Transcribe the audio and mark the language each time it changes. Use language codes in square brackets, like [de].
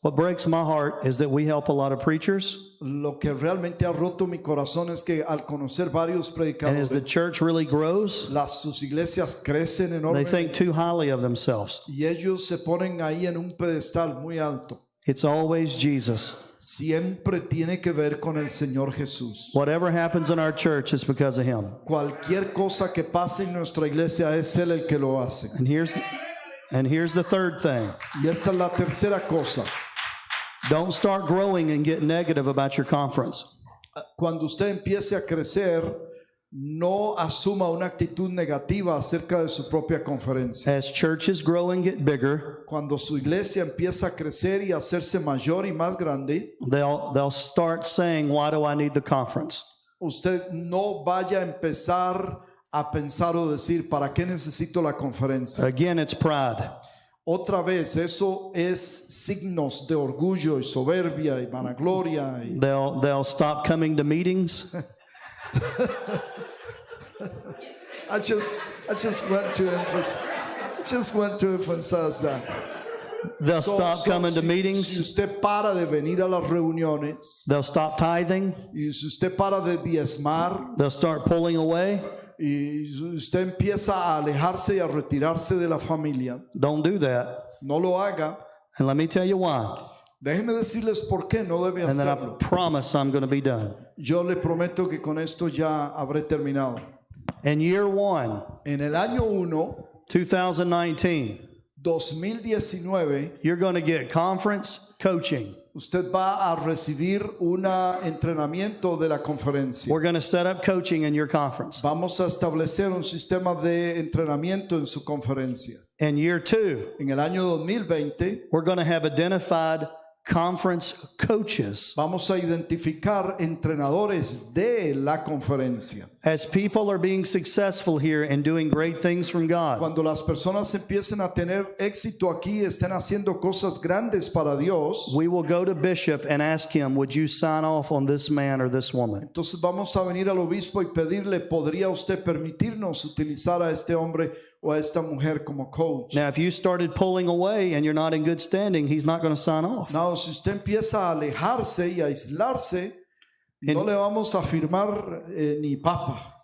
[en] What breaks my heart is that we help a lot of preachers, [es] Lo que realmente ha roto mi corazón es que al conocer varios [en] and as the [es] predicadores, [en] church really grows, [es] sus iglesias crecen [en] they [es] enormemente [en] think too highly of themselves. [es] y ellos se ponen ahí en un pedestal muy alto. [en] It's always Jesus. [es] Siempre tiene que ver con el Señor Jesús. [en] Whatever happens in our church is because of him. [es] Cualquier cosa que pase en nuestra iglesia es Él el que lo hace. [en] And here's the third thing. [es] Y esta es la tercera cosa. [en] Don't start growing and get negative about your conference. [es] Cuando usted empiece a crecer, no asuma una actitud negativa acerca de su propia conferencia. [en] As churches grow and get bigger, [es] Cuando su iglesia empieza a crecer y a hacerse mayor y más grande, [en] they'll start saying, why do I need the conference? [es] usted no vaya a empezar a pensar o decir, ¿para qué necesito la conferencia? [en] Again, it's pride. [es] Otra vez, eso es signos de orgullo y soberbia y vanagloria. [en] They'll stop coming to meetings. I just want to Just want to emphasize that. They'll stop coming to [es] Si [en] meetings. [es] usted para de venir a las reuniones [en] They'll stop tithing. [es] y si usted para de diezmar [en] They'll start pulling away. [es] y usted empieza a alejarse y a retirarse de la familia, [en] Don't do that. [es] no lo haga. [en] And let me tell you why. [es] Déjenme decirles por qué no debe [en] And then I [es] hacerlo. [en] promise I'm going to be done. [es] Yo le prometo que con esto ya habré terminado. [en] In year 1, [es] En el año 1, [en] 2019, [es] 2019, [en] you're going to get conference coaching. [es] usted va a recibir un entrenamiento de la conferencia. [en] We're going to set up coaching in your conference. [es] Vamos a establecer un sistema de entrenamiento en su conferencia. [en] In year 2, [es] En el año 2020 [en] we're going to have identified conference coaches. [es] vamos a identificar entrenadores de la conferencia. [en] As people are being successful here and doing great things from God, [es] Cuando las personas empiecen a tener éxito aquí, estén haciendo cosas grandes para Dios, [en] we will go to Bishop and ask him, would you sign off on this man or this woman? [es] entonces vamos a venir al obispo y pedirle, ¿podría usted permitirnos utilizar a este hombre o a esta mujer como coach? [en] Now, if you started pulling away and you're not in good standing, he's not going to sign off. [es] No, si usted empieza a alejarse y a aislarse, no le vamos a firmar ni papa.